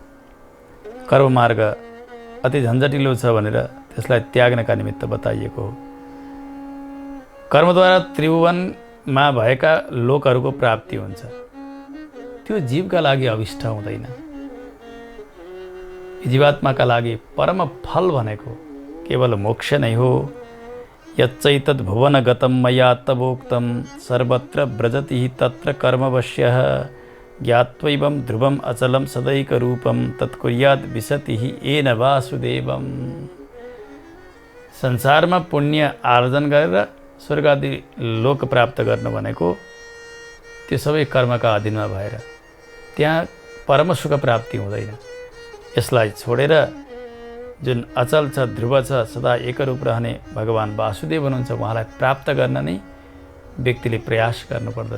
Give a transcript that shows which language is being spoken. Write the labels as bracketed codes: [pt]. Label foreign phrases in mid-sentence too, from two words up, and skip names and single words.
[ne] कर्ममार्ग अति झन्झटिलो छ भनेर त्यसलाई त्याग्नका निमित्त बताइएको हो। कर्मद्वारा त्रिभुवनमा भएका लोकहरूको प्राप्ति हुन्छ, त्यो जीवका लागि अभिष्ट हुँदैन। जीवात्माका लागि परम फल भनेको केवल मोक्ष नै हो। [sa] यच्चैतद् भुवनगतं मया तवोक्तं सर्वत्र व्रजति तत्र कर्मवश्यः ज्ञात्वैवं ध्रुवम् अचलं सदैकरूपं तत्कुर्याद् विशतिः येन वासुदेवम्। [ne] संसारमा पुण्य आर्जन गरेर स्वर्ग आदि लोक प्राप्त गर्नु भनेको त्यो सबै कर्मका अधीनमा भएर त्यहाँ परम सुख प्राप्ति हुँदैन। यसलाई छोडेर जुन अचल छ, ध्रुव छ, सदा एकरूप रहने भगवान वासुदेव हुनुहुन्छ, उहाँलाई प्राप्त गर्न नै व्यक्तिले प्रयास गर्नुपर्दछ।